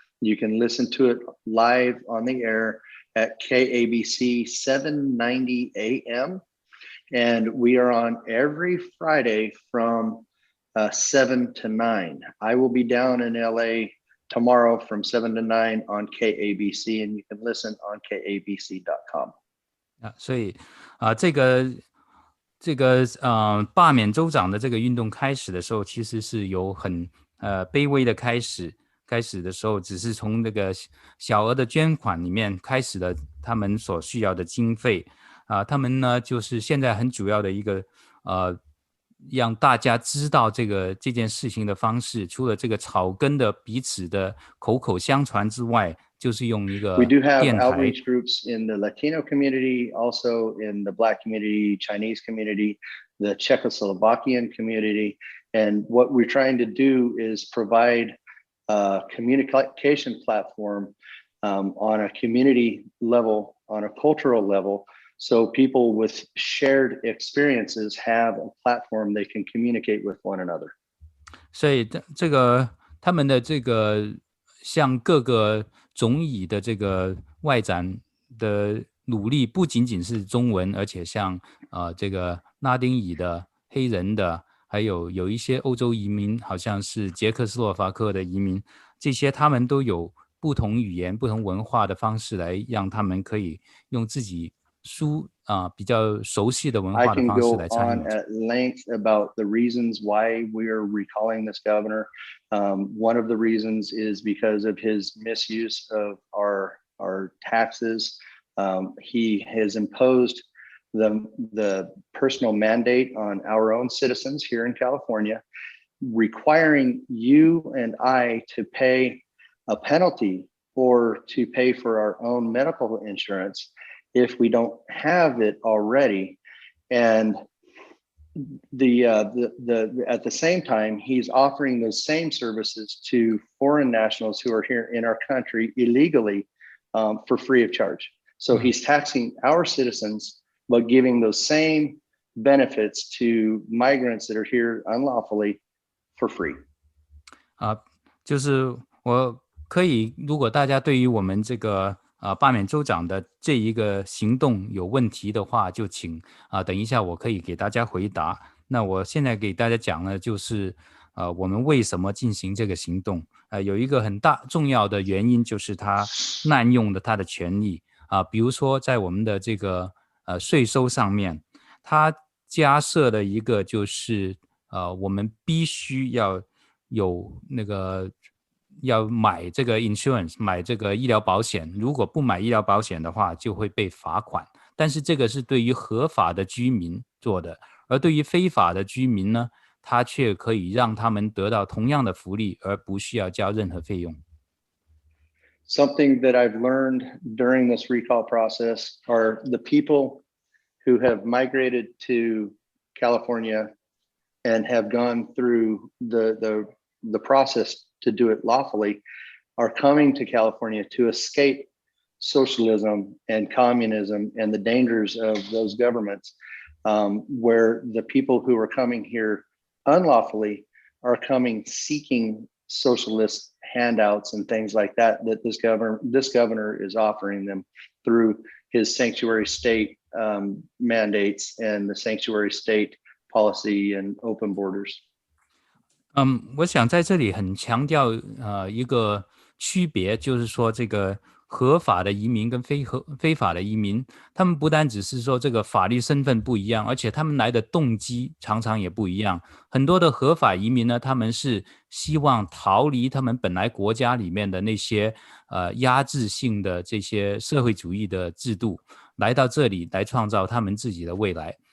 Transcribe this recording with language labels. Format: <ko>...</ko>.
<en>You can listen to it live on the air at KABC 790 AM. And we are on every Friday from 7 to 9. I will be down in LA tomorrow from 7 to 9 on KABC, and you can listen on kabc.com.</en> <zh>所以这个罢免州长的这个运动开始的时候，其实是有很卑微的开始的时候，只是从那个小额的捐款里面开始了他们所需要的经费。他们呢，就是现在很主要的一个让大家知道这件事情的方式，除了这个草根的彼此的口口相传之外，就是用一个</zh> <en>We do have</en> <zh>电台</zh> <en>outreach groups in the Latino community, also in the Black community, Chinese community, the Czechoslovakian community. And what we're trying to do is provide a communication platform on a community level, on a cultural level, so people with shared experiences have a platform they can communicate with one another.</en> <zh>所以这个他们的这个向各个种裔的这个外展的努力，不仅仅是中文，而且像这个拉丁裔的、黑人的，还有一些欧洲移民，好像是捷克斯洛伐克的移民，这些他们都有不同语言、不同文化的方式来让他们可以用自己比较熟悉的文化的方式来参与。</zh> <en>I can go on at length about the reasons why we are recalling this governor. One of the reasons is because of his misuse of our taxes. He has imposed the personal mandate on our own citizens here in California. requiring you and I to pay a penalty or to pay for our own medical insurance if we don't have it already. And at the same time, he's offering those same services to foreign nationals who are here in our country illegally for free of charge. So he's taxing our citizens, but giving those same benefits to migrants that are here unlawfully for free.</en> <zh>就是我可以，如果大家对于我们这个罢免州长的这一个行动有问题的话，就请等一下我可以给大家回答。那我现在给大家讲呢，就是我们为什么进行这个行动？有一个很重要的原因，就是他滥用了他的权利比如说在我们的这个税收上面，他加设了一个就是我们必须要有那个要买这个 insurance， 买这个医疗保险，如果不买医疗保险的话就会被罚款，但是这个是对于合法的居民做的，而对于非法的居民呢，他却可以让他们得到同样的福利，而不需要交任何费用。</zh> <en>Something that I've learned during this recall process are the people who have migrated to California and have gone through the process to do it lawfully are coming to California to escape socialism and communism and the dangers of those governments, where the people who are coming here unlawfully are coming seeking socialist handouts and things like that this governor is offering them through his sanctuary state mandates and the sanctuary state policy and open borders.</en> <zh>我想在这里很强调一个区别，就是说这个合法的移民跟非法的移民，他们不单只是说这个法律身份不一样，而且他们来的动机常常也不一样。很多的合法移民呢，他们是希望逃离他们本来国家里面的那些压制性的这些社会主义的制度，来到这里来创造他们自己的未来。</zh>